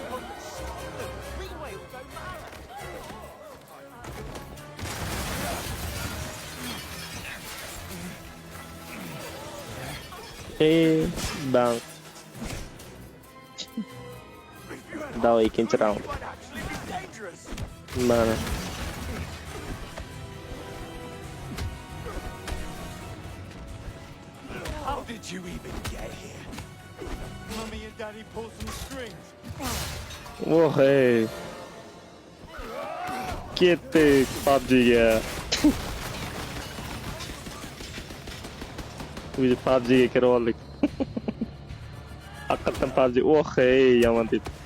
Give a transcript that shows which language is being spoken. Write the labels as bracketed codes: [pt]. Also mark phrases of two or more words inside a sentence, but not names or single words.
[en] Bang. [uz] Davay, ikkinchi round. [en] Might actually be dangerous. [uz] Mana. [en] How did you even get here? Mummy and Daddy pulled some strings. Oh hey. [uz] Ketdik PUBG'ga. Biz PUBG'ga kirib oldik. Haqiqatan PUBG. [en] Oh hey, [uz] yomon deb.